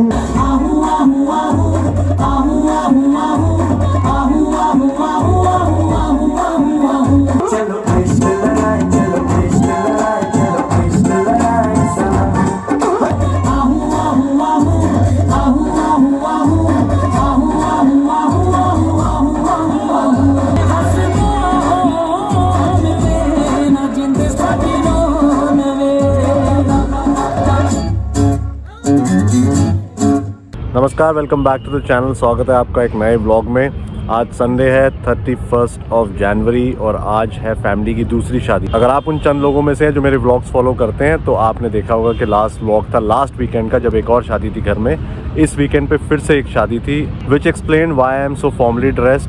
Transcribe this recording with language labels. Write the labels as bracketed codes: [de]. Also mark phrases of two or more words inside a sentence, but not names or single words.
[hi] आहू आहू आहू आहू आहू आहू आहू आहू आहू आहू आहू आहू। चलो इश्क लड़ाई, चलो इश्क लड़ाई, चलो इश्क लड़ाई सना। आहू आहू आहू आहू आहू आहू आहू आहू आहू आहू आहू आहू। नमस्कार, [en] welcome back to the channel. [hi] स्वागत है आपका एक नए व्लॉग में। आज संडे है 31 जनवरी और आज है फैमिली की दूसरी शादी। अगर आप उन चंद लोगों में से हैं जो मेरे व्लॉग्स फॉलो करते हैं तो आपने देखा होगा कि लास्ट व्लॉग था लास्ट वीकेंड का, जब एक और शादी थी घर में। इस वीकेंड पे फिर से एक शादी थी, [en] which explain why I am so formally dressed.